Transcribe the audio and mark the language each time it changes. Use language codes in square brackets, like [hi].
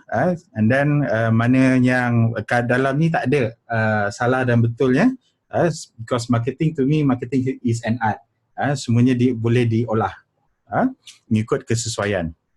[en] And then [ms] mana yang kat dalam ni tak ada salah dan betulnya. [en] Because marketing to me, marketing is an art. [ms] Semuanya boleh diolah mengikut kesesuaian.